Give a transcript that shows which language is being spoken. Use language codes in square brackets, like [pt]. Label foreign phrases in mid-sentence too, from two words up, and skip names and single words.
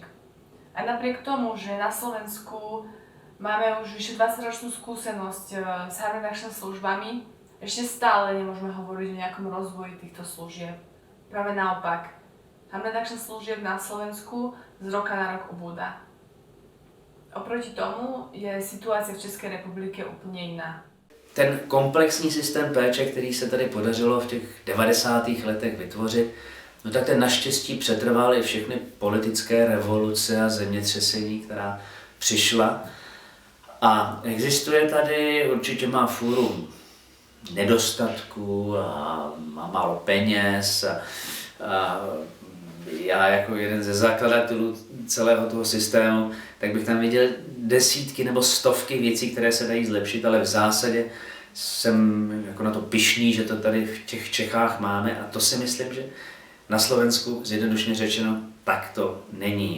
[sk] A napriek tomu, že na Slovensku máme už vyše 20-ročnú skúsenosť s [en] harm-reduction [sk] službami, ešte stále nemôžeme hovoriť o nejakom rozvoji týchto služieb. Práve naopak, [en] harm-reduction [sk] služieb na Slovensku z roka na rok ubúda. Oproti tomu je situácia v České republike [cs] úplně jiná. Ten komplexní systém péče, který se tady podařilo v těch 90. letech vytvořit, no tak ten naštěstí přetrval i všechny politické revoluce a zemětřesení, která přišla. A existuje tady, určitě má fůru nedostatků a má málo peněz a já jako jeden ze zakladatelů celého toho systému, tak bych tam viděl desítky nebo stovky věcí, které se dají zlepšit, ale v zásadě jsem jako na to pyšný, že to tady v těch Čechách máme a to si myslím, že na Slovensku zjednodušně řečeno tak to není.